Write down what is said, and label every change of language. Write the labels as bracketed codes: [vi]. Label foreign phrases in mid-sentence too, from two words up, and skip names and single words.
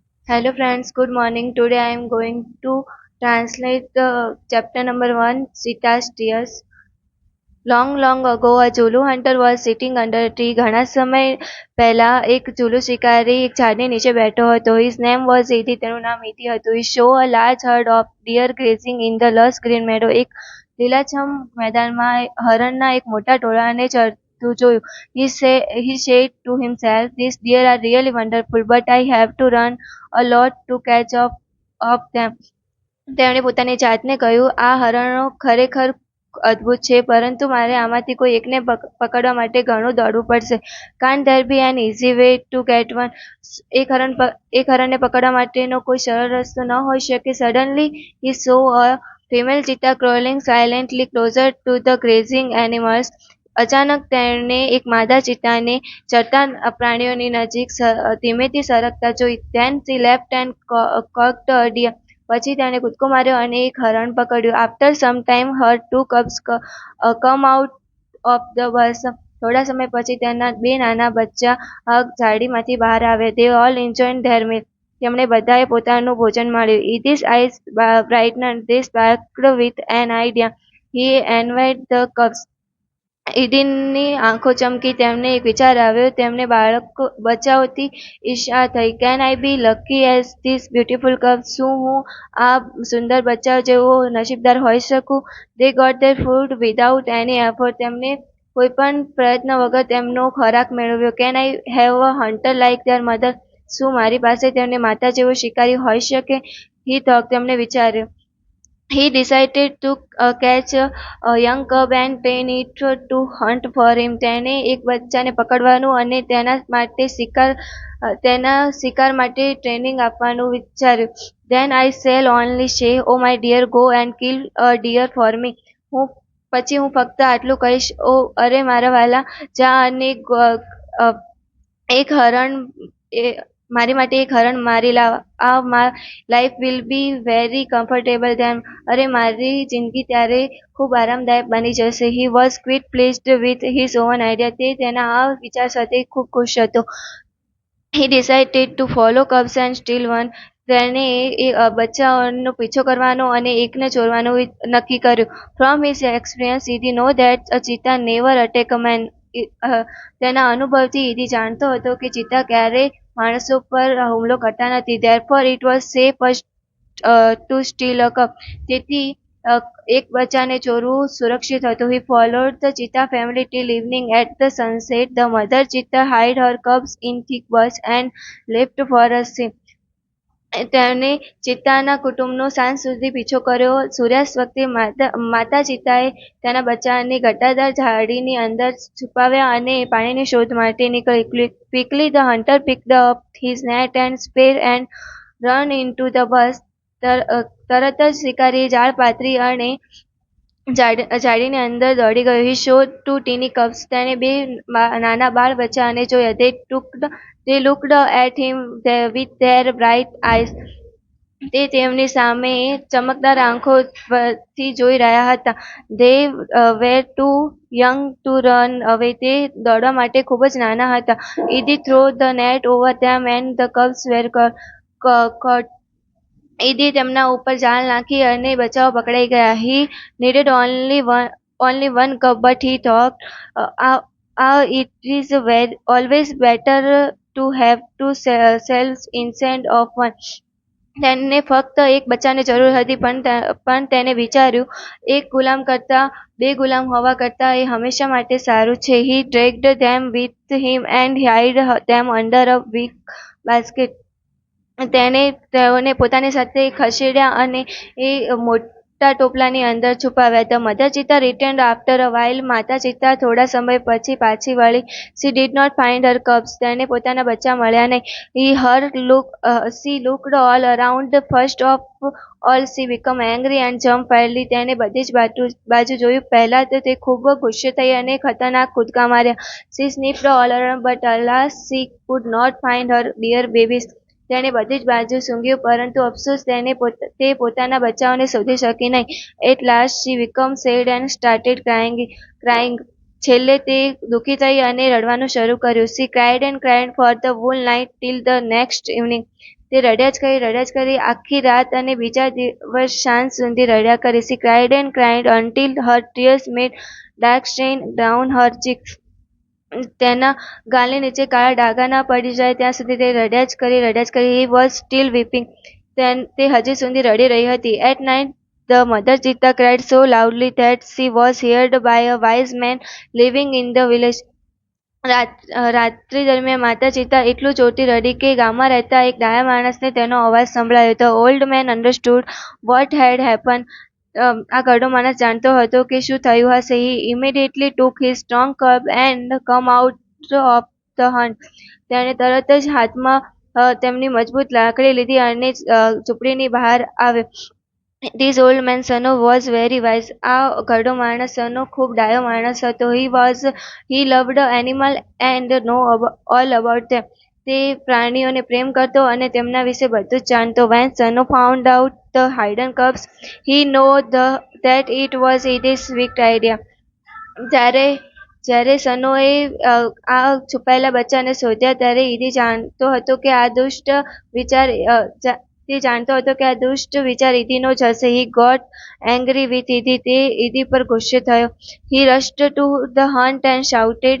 [en] Hello friends, good morning. Today I am going to translate the chapter number 1, Sita's Tears. Long ago, a Zulu hunter was sitting under a tree. [gu] ઘણા સમય પહેલા એક ઝુલુ શિકારી એક ઝાડની નીચે બેઠો હતો. [en] His name was Idi. [gu] તેનું નામ ઇદી હતું. [en] He saw a large herd of deer grazing in the lush green meadow. [gu] એક લીલાછમ મેદાનમાં હરણના એક મોટા ટોળાને ચરતું જોયું. [en] He said to himself, "These deer are really wonderful, but I have to run a lot to catch up of them." [gu] તેમણે પોતાની જાતને કહ્યું, "આ હરણો ખરેખર અદ્ભુત છે, પરંતુ મારે આમાંથી કોઈ એકને પકડવા માટે ઘણું દોડવું પડશે. [en] Can't there be an easy way to get one?" [gu] એક હરણને પકડવા માટેનો કોઈ સરળ રસ્તો ન હોઈ શકે? [en] Suddenly he saw a female cheetah crawling silently closer to the grazing animals. [gu] અચાનક તેણે એક માદા ચિત્તાને ચરતા પ્રાણીઓની નજીક ધીમેથી સરકતા જોઈ. [en] Then she leapt and caught a deer. [gu] પછી તેણે કૂદકો માર્યો અને એક હરણ પકડ્યું. [en] After some time her two cubs come out of the bush. [gu] થોડા સમય પછી તેના બે નાના બચ્ચા ઝાડીમાંથી બહાર આવ્યા. [en] They all enjoyed their meal. [gu] તેમણે બધાએ પોતાનું ભોજન માણ્યું. [en] Id's eyes brightened. They sparkled with an idea. He envied the cubs. [gu] ઇડીની આંખો ચમકી. તેમને એક વિચાર આવ્યો. તેમને બચ્ચાઓથી ઈર્ષ્યા થઈ. [en] Can I be lucky as these beautiful cubs? [gu] શું હું આ સુંદર બચ્ચાઓ જેવો નસીબદાર હોઈ શકું? [en] They got their food without any effort. [gu] તેમને કોઈ પણ પ્રયત્ન વગર તેમનો ખોરાક મેળવ્યો. [en] Can I have a hunter like their mother? [gu] શું મારી પાસે તેમની માતા જેવો શિકારી હોઈ શકે? [en] He thought. [gu] તેમણે વિચાર્યું. [en] He decided to catch a young cub and train it to hunt for him. [gu] તેણે એક બચ્ચાને પકડવાનું અને તેના શિકાર માટે ટ્રેનિંગ આપવાનું વિચાર્યું. [en] Then I shall only say, "Oh my dear, go and kill a deer for me." [gu] પછી હું ફક્ત આટલું કહીશ, "ઓ અરે મારા વાલા, જા અને એક હરણ મારી માટે એક હરણ મારી લાવ. [en] My life will be very comfortable then." [gu] અરે મારી જિંદગી ત્યારે ખૂબ આરામદાયક બની જશે. [en] He was quite pleased with his own idea. [gu] તે તેના આ વિચાર સાથે ખૂબ ખુશ હતો. [en] He decided to follow cubs and steal one. [gu] તેણે બચ્ચાઓનો પીછો કરવાનો અને એકને ચોરવાનું નક્કી કર્યું. [en] From his experience, Idi know that a cheetah never attack a man. [gu] તેના અનુભવથી ઇદી જાણતો હતો કે ચિત્તા ક્યારેય માણસો પર હુમલો કરતા નથી. [en] Therefore it was safe to steal a cub. [gu] તેથી એક બચ્ચાને ચોરવું સુરક્ષિત હતું. [en] He followed the cheetah family till evening. At the sunset, the mother cheetah hid her cubs in thick bush and left for a swim. [gu] તેમણે ચિત્તાના કુટુંબનો સાંજ સુધી પીછો કર્યો. સૂર્યાસ્ત વખતે માતા ચિત્તાએ તેના બચ્ચાને ઘટાદાર ઝાડીની અંદર છુપાવ્યા અને પાણીની શોધ માટે નીકળી. [en] Quickly the hunter picked up his net and spear and ran into the bush. [gu] તરત જ શિકારીએ જાળ પાથરી અને ઝાડીની અંદર દોડી ગયો. [en] He showed two teeny cubs. [gu] તેણે બે નાના બાળ બચ્ચાને જોયા. [en] They looked at him with their bright eyes. [gu] તે તેમની સામે ચમકદાર આંખોથી જોઈ રહ્યા હતા. [en] They were too young to run away. [gu] તે દોડવા માટે ખૂબ જ નાના હતા. [en] Idi threw the net over them and the cubs were caught. [gu] ઇદી તેમના ઉપર જાળ નાખી અને બચ્ચાઓ પકડાઈ ગયા. [en] He needed only one cub, but he thought, it is always better to have two selves instead of one. [gu] તેને ફક્ત એક બચ્ચાની જરૂર હતી, પણ તેને વિચાર્યું, એક ગુલામ કરતાં બે ગુલામ હોવા કરતાં એ હંમેશા માટે સારું છે. [en] He dragged them with him and hid them under a big basket. [gu] તેણે તેઓને પોતાની સાથે ખસેડ્યા અને એ મોટા ટોપલાની અંદર છુપાવ્યા. [en] The mother cheetah returned after a while. [gu] માતા ચિત્તા થોડા સમય પછી પાછી વળી. [en] She did not find her cubs. [gu] તેને પોતાના બચ્ચા મળ્યા નહીં. [en] She looked all around. First of all she became angry and jumped wildly. [gu] તેણે બધી જ બાજુ જોયું. પહેલા તો તે ખૂબ ગુસ્સે થઈ અને ખતરનાક કૂદકા માર્યા. [en] She sniffed all around, but alas she could not find her dear babies. [gu] તેણે બધી જ બાજુ સૂંઘ્યું, પરંતુ અફસોસ તે પોતાના બચ્ચાઓને શોધી શકી નહીં. [en] At last she became sad and started crying. [gu] છેલ્લે તે દુઃખી થઈ અને રડવાનું શરૂ કર્યું. [en] She cried and cried for the whole night till the next evening. [gu] તે રડ્યા જ કરી આખી રાત અને બીજા દિવસ સાંજ સુધી રડ્યા કરી. [en] She cried and cried until her tears made dark stain down her cheeks. [gu] તેના ગાલની નીચે કાળા ડાઘા ના પડી જાય ત્યાં સુધી તે રડ્યા જ કરી. [en] He was still weeping. [gu] તે હજી સુધી રડી રહી હતી. [en] At night the mother cheetah cried so loudly that she was heard by a wise man living in the village. [gu] રાત્રિ દરમિયાન માતા ચિત્તા એટલું જોરથી રડી કે ગામમાં રહેતા એક ડાયા માણસને તેનો અવાજ સંભળાયો. [en] The old man understood what had happened. [gu] આ ઘરડો માણસ જાણતો હતો કે શું થયું હશે. [en] He immediately took his strong club and come out of the hunt. [gu] તેણે તરત જ હાથમાં તેમની મજબૂત લાકડી લીધી અને ઝૂંપડીની બહાર આવ્યો. [en] This old man Sano was very wise. [gu] આ ઘરડો માણસ સનો ખૂબ ડાયો માણસ હતો. [en] He loved animal and know all about them. [gu] તે પ્રાણીઓને પ્રેમ કરતો અને તેમના વિશે બધું જ જાણતો. [en] When Sano found out the hidden cubs, he know that it was Edith's wicked idea. [gu] જ્યારે સનોએ આ છુપાયેલા બચ્ચાને શોધ્યા ત્યારે ઈદી જાણતો હતો કે આ દુષ્ટ વિચાર ઈદીનો જ હશે. [en] He got angry with Idi. [gu] તે ઈદી પર ગુસ્સે થયો. [en] He rushed to the hunt and shouted.